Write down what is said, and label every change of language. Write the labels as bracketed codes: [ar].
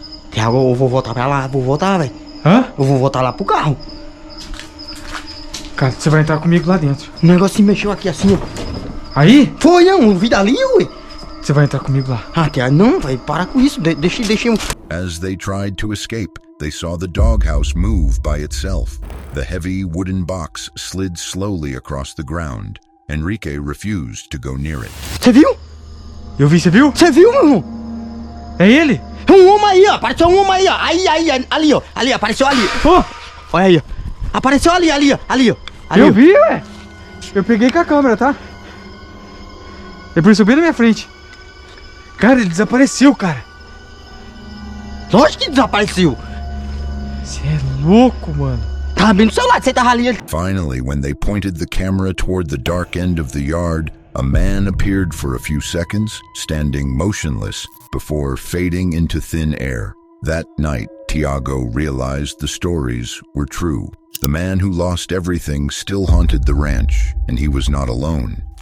[pt] Tiago, eu vou voltar pra lá, vou voltar, velho. Hã? Eu vou voltar lá pro carro. Cara, você vai entrar comigo lá dentro. O negócio se mexeu aqui assim, ó. Aí? Foi, não, vi dali, ué. Você vai entrar comigo lá. Ah, Tiago, não, vai, para com isso, deixa eu... [en] As they tried to escape, they saw the doghouse move by itself. The heavy wooden box slid slowly across the ground. Henrique refused to go near it. [pt] Você viu? Eu vi, você viu? Você viu, meu irmão? É ele? É um homem aí, ó. Apareceu um homem aí, ó. Aí, ali, ó. Ali, apareceu ali. Oh. Olha aí, ó. Apareceu ali, ó. Ali, eu ó. Vi, ué. Eu peguei com a câmera, tá? Ele apareceu bem na minha frente. Cara, ele desapareceu, cara. Lógico que desapareceu. Você é louco, mano. Tava bem do seu lado, você tava ali. [en] Finally, when they pointed the camera toward the dark end of the yard, a man appeared for a few seconds, standing motionless, before fading into thin air. That night, Tiago realized the stories were true. The man who lost everything still haunted the ranch, and he was not alone.